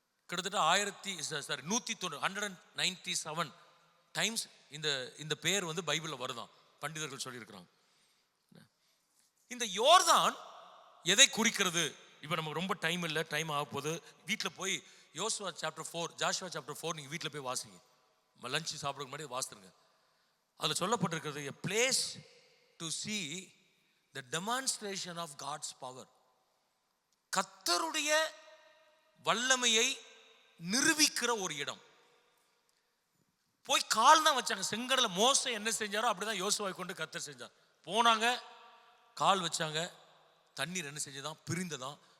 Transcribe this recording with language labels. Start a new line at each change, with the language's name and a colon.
Tamil: கிட்டத்தட்ட 197 டைம்ஸ் இந்த பேர் பைபிளில் வருதான், பண்டிதர்கள் சொல்லியிருக்கிறாங்க. இந்த யோர்தான் எதை குறிக்கிறது? இப்போ நமக்கு ரொம்ப டைம் இல்லை, டைம் ஆக போகுது. வீட்டில் போய் ஜாஷுவா சாப்டர் 4 நீங்கள் வீட்டில் போய் வாசிங்க. லஞ்ச் சாப்பிட்றதுக்கு முன்னாடி வாசித்துருங்க. அதில் சொல்லப்பட்டிருக்கிறது
English: a place to see the demonstration of God's power.
Tamil: கர்த்தருடைய வல்லமையை நிரூபிக்கிற ஒரு இடம். போய் கால் தான் வச்சாங்க செங்கடல. மோசே என்ன செஞ்சாரோ அப்படிதான் யோசுவாவை கொண்டு கர்த்தர் செஞ்சார். போனாங்க, கால் வச்சாங்க, தண்ணீர் என்ன செஞ்சதான்? பிரிந்ததான்.